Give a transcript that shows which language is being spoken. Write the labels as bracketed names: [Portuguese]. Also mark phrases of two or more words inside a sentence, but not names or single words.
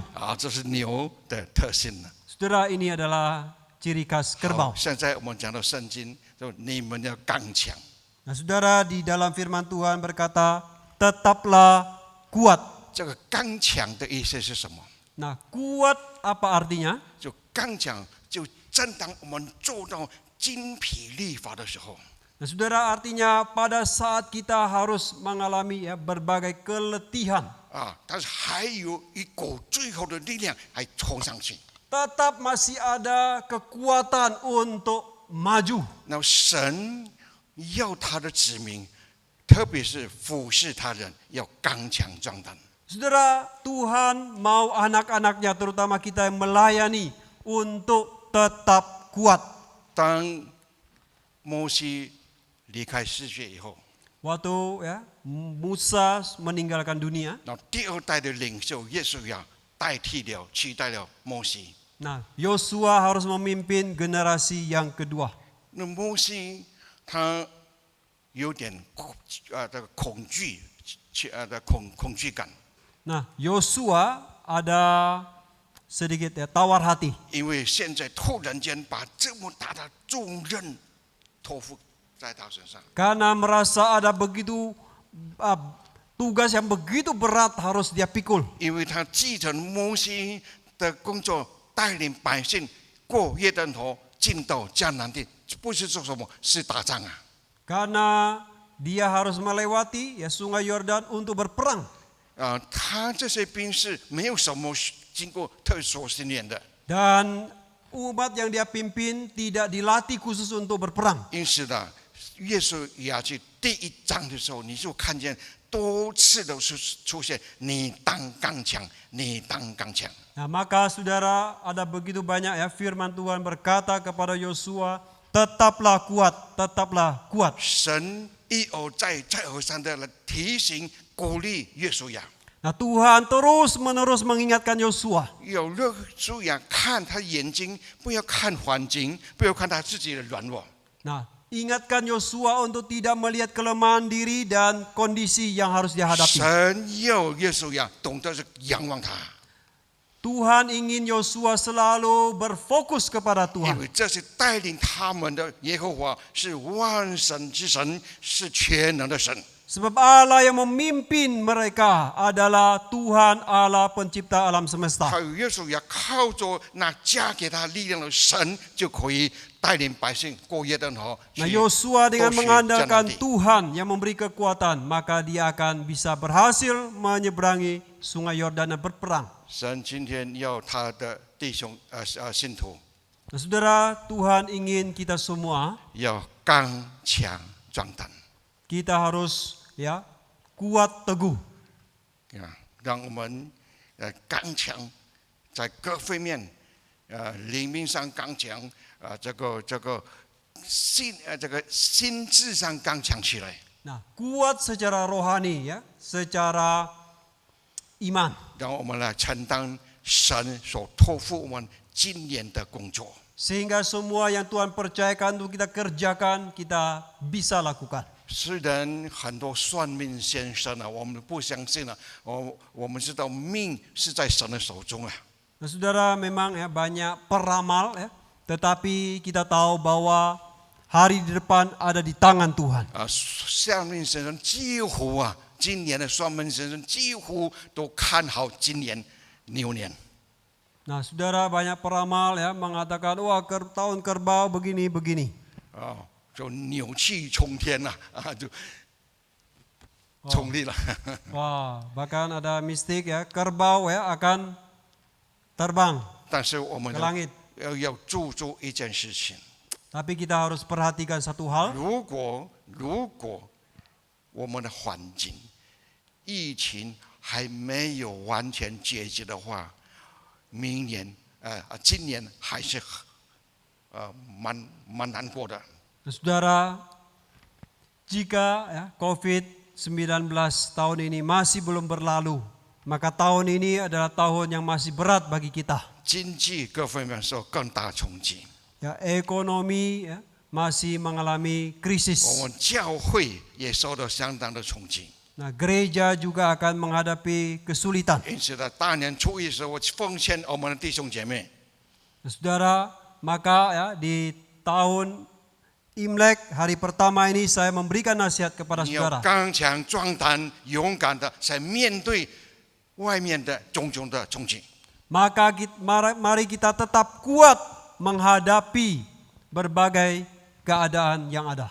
[Chinese] 这是牛的特性了。 [Indonesian] Saudara, ini adalah ciri khas [Chinese] 好 [Indonesian] kerbau. [Chinese] 现在我们讲到圣经，就你们要刚强。 [Indonesian] Nah, saudara, di dalam firman Tuhan berkata, tetaplah kuat. [Chinese] 这个刚强的意思是什么？ [Indonesian] Nah, kuat apa artinya? [Chinese] 就刚强，就正当我们做到精疲力乏的时候， [Indonesian] Nah, saudara, artinya pada saat kita harus mengalami ya, berbagai keletihan, [Chinese] 但是还有一股最后的力量还冲上去。 [Indonesian] tetap masih ada kekuatan untuk maju. [Chinese] 那神要他的子民，特别是服侍他人，要刚强壮胆。 [Indonesian] Saudara, Tuhan mau anak-anaknya, terutama kita yang melayani, untuk tetap kuat. [Chinese] 当摩西离开世界以后， [Indonesian] Waktu ya Musa meninggalkan dunia, [Chinese] 那第二代的领袖耶稣亚取代了摩西。 [Indonesian] nah Yosua harus memimpin generasi yang kedua. [Chinese] 那摩西他有点恐惧感， [Indonesian] Nah Yosua ada sedikit ya, tawar hati. [Chinese] 因为现在突然间把这么大的重任托付在他身上。 [Indonesian] Karena merasa ada begitu tugas yang begitu berat harus dia pikul. [Chinese] 因为他继承摩西的工作，带领百姓过约旦河，进到迦南地，不是做什么，是打仗啊。 [Indonesian] Karena dia harus melewati ya sungai Yordan untuk berperang. [Chinese] 他这些兵士没有什么经过特殊训练的， [Indonesian] Dan umat yang dia pimpin tidak dilatih khusus untuk berperang. [Chinese] 因此呢，约书亚记第1章的时候，你就看见多次都是出现“你当刚强，你当刚强”。 [Indonesian] Nah, maka saudara, ada begitu banyak ya firman Tuhan berkata kepada Yosua, tetaplah kuat, tetaplah kuat. [Chinese] 神一而再，再而三的来提醒、鼓励约书亚。 [Indonesian] Nah, Tuhan terus-menerus mengingatkan Yosua. [Chinese] 有约书亚看他眼睛，不要看环境，不要看他自己的软弱。 [Indonesian] Nah, ingatkan Yosua untuk tidak melihat kelemahan diri dan kondisi yang harus dihadapi. [Chinese] 神要约书亚懂得是仰望他， [Indonesian] Tuhan ingin Yosua selalu berfokus kepada [Chinese] 因 [Indonesian] Tuhan. [Chinese] 为这是带领他们的耶和华是万神之神，是全能的神。 [Indonesian] Sebab Allah yang memimpin mereka adalah Tuhan Allah pencipta alam semesta. [Chinese] 还有耶稣也靠着那加给他力量的神，就可以带领百姓过约旦河。 [Indonesian] Nah, Yosua dengan [Chinese] 夺取 [Indonesian] mengandalkan [Chinese] 迦南地 [Indonesian] Tuhan yang memberi kekuatan, maka dia akan bisa berhasil menyeberangi sungai Yordan dan berperang. [Chinese] 神今天要他的弟兄信徒 [Indonesian] Nah, saudara, Tuhan ingin kita semua [Chinese] 要刚强壮胆 [Indonesian] kita harus ya kuat teguh. [Chinese] 啊，让我们刚强，在各方面灵命上刚强这个心智上刚强起来， [Indonesian] Nah, kuat secara rohani ya, secara iman. [Chinese] 让我们来承担神所托付我们今年的工作。 [Indonesian] Sehingga semua yang Tuhan percayakan untuk kita kerjakan, kita bisa lakukan. [Chinese] 虽然很多算命先生我们不相信我们知道命是在神的手中 [Indonesian] Nah, saudara, memang ya banyak peramal ya, tetapi kita tahu bahwa hari di depan ada di tangan Tuhan. [Chinese] 算命先生几乎今年的算命先生几乎都看好今年牛年。 [Indonesian] Nah, saudara, banyak peramal ya mengatakan, wah tahun kerbau begini. [Chinese] 就牛气冲天就冲力了。 [Indonesian] Wah, bahkan ada mistik ya, kerbau ya akan terbang [Chinese] 但是我们 [Indonesian] ke langit. [Chinese] 要注重一件事情， [Indonesian] Tapi kita harus perhatikan satu hal. [Chinese] 如果我们的环境疫情还没有完全解决的话，明年今年还是蛮难过的。 [Indonesian] Nah, saudara, jika ya, COVID-19 tahun ini masih belum berlalu, maka tahun ini adalah tahun yang masih berat bagi kita. [Chinese] 经济各方面受更大冲击， [Indonesian] Ya, ekonomi ya, masih mengalami [Chinese] 我 [Indonesian] krisis. [Chinese] 们教会也受到相当的冲击。 [Indonesian] Nah, gereja juga akan menghadapi kesulitan. [Chinese] 因此，在大年初一的时候，我奉献我们的弟兄姐妹， [Indonesian] Nah, saudara, maka ya di tahun Imlek hari pertama ini saya memberikan nasihat kepada [Chinese] 你要 [Indonesian] saudara. [Chinese] 刚强壮胆、勇敢的在面对外面的种种的冲击。 [Indonesian] Maka mari kita tetap kuat menghadapi berbagai keadaan yang ada.